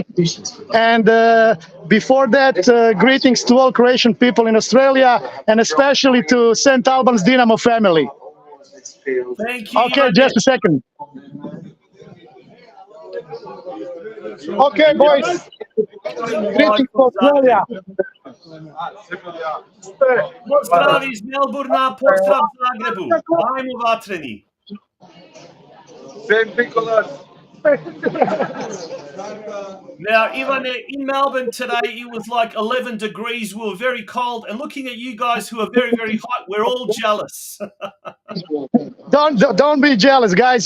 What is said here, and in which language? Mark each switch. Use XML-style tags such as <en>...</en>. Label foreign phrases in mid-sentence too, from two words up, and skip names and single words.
<en>And before that, greetings to all Croatian people in Australia, and especially to St. Albans Dinamo family. Thank you. Okay, just a second. Okay, boys. Greetings to Australia.</en> <hr>Pozdrav iz Melburna, pozdrav Zagrebu. Ajmo vatreni.</hr> <en>St. Nicholas. Now, Ivane, in Melbourne today, it was like 11 degrees. We were very cold. And looking at you guys who are very, very hot, we're all jealous. Don't be jealous, guys.</en>